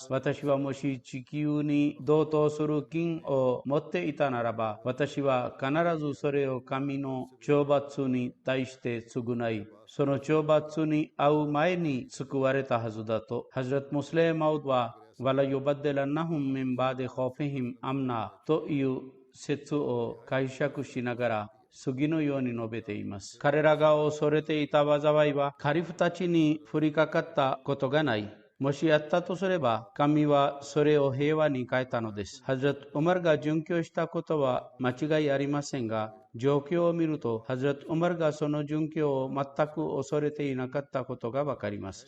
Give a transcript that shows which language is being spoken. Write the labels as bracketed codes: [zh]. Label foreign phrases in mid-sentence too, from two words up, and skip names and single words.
[ja] 私はもし地球に同等する金を持っていたならば、私は必ずそれを神の懲罰に対して償い、その懲罰に遭う前に救われたはずだと。ハズラト・ムスレーマウドは [ar] وَلَا يُبَدِّلَنَّهُمْ مِنْ بَعْدِ خَوْفِهِمْ أَمْنًا [ja] という説を解釈しながら次のように述べています。彼らが恐れていた災いはカリフたちに降りかかったことがない。もしあったとすれば、神はそれを平和に変えたのです。ハズラト・ウマルが殉教したことは間違いありませんが、状況を見ると、ハズラト・ウマルがその殉教を全く恐れていなかったことがわかります。